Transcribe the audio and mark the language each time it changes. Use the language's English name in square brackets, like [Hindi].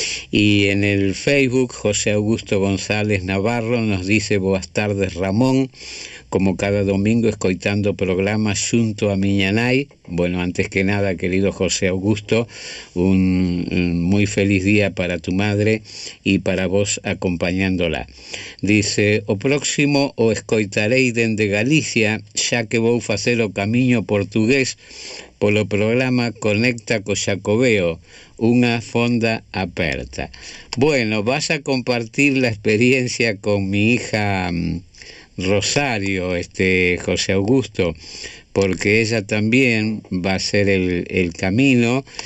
[Spanish] Y en el Facebook, José Augusto González Navarro nos dice: [Galician] boas tardes, Ramón, como cada domingo escoitando programas xunto a miña nai. [Spanish] Bueno, antes que nada, querido José Augusto, un muy feliz día para tu madre y para vos acompañándola. [Galician] Dice: o próximo o escoitarei dende Galicia, xa que vou facer o camiño portugués polo programa Conecta co Xacobeo, unha fonda aperta. [Spanish] Bueno, vas a compartir la experiencia con mi hija Rosario, José Augusto, porque ella también va a hacer el camino.